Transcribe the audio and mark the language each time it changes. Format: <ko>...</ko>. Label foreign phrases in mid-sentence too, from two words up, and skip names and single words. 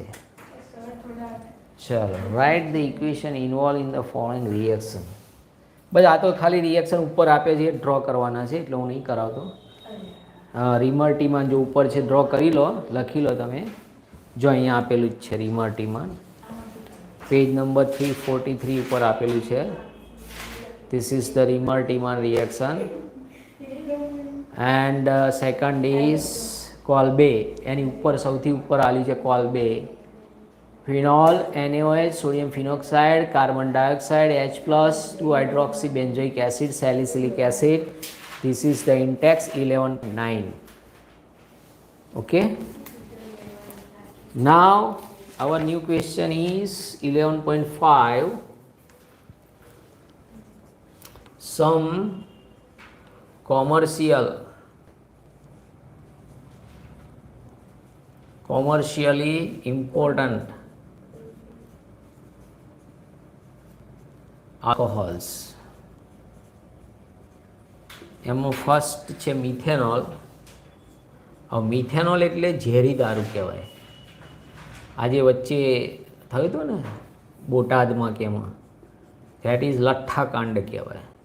<en>ચલો, write the equation involve in the following reaction.</en> <gu>બસ આ તો ખાલી રિએક્શન ઉપર આપે છે, ડ્રો કરવાના છે, એટલે હું નહીં કરાવતો. રિમર્ટીમાં જો ઉપર છે ડ્રો કરી લો, લખી લો તમે. જો અહીંયા આપેલું જ છે રિમર્ટીમાં, પેજ નંબર 343 ઉપર આપેલું છે.</gu> <en>This is the Rimer-Tiemann reaction, and second is Kolbe.</en> <gu>એની ઉપર સૌથી ઉપર આલી છે કોલ્બે.</gu> <en>phenol, NaOH, sodium phenoxide, carbon dioxide, H+, 2 hydroxy benzoic acid, salicylic acid. This is the intext 11.9. Okay. Now our new question is 11.5. Some commercially important alcohols.</en> <gu>એમાં ફર્સ્ટ છે મિથેનોલ. હવે મિથેનોલ એટલે ઝેરી દારૂ કહેવાય. આજે વચ્ચે થયું હતું ને બોટાદમાં કે એમાં,</gu> <en>that is</en> <gu>લઠ્ઠાકાંડ કહેવાય.</gu>